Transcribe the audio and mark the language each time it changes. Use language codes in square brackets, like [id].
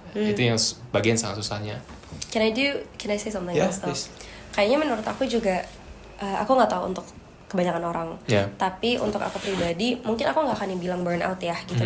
[id] Itu yang bagian sangat susahnya. [en] Can I say something else though? [id] Kayaknya menurut aku juga aku nggak tahu untuk kebanyakan orang. Tapi untuk aku pribadi mungkin aku nggak akan bilang burnout ya gitu.